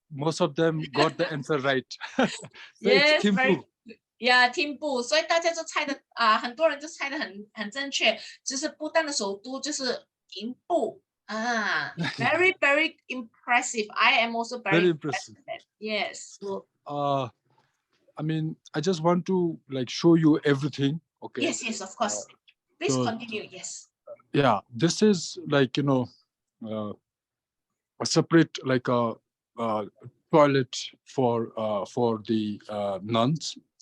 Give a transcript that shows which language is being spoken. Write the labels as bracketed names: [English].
[English] Most of them got the answer right. So Yes, it's very Thimphu. [Chinese] Thimphu，所以大家就猜的很多人就猜的很正确，就是不丹的首都就是廷布 [English] very very impressive. I am also very impressive. Yes. So I mean, I just want to like show you everything. Okay. Yes, of course. Please continue. Yes. Yeah, this is like a separate like a toilet for the nuns.